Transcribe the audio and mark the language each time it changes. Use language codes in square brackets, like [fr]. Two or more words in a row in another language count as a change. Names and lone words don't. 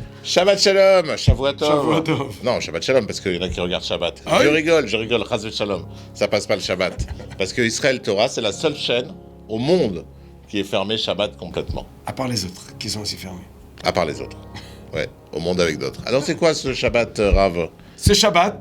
[he] שבת שלום, שבוע טוב. שבוע טוב. Non, שבת שלום, [fr] parce qu'il y en a qui regardent Shabbat. Ah je oui rigole, [he] חס שלום. [fr] Ça passe pas le Shabbat. Parce que Israël Torah, c'est la seule chaîne au monde qui est fermée Shabbat complètement. À part les autres, qui sont aussi fermés. À part les autres. Ouais, au monde avec d'autres. Alors c'est quoi ce Shabbat, Rav? Ce Shabbat,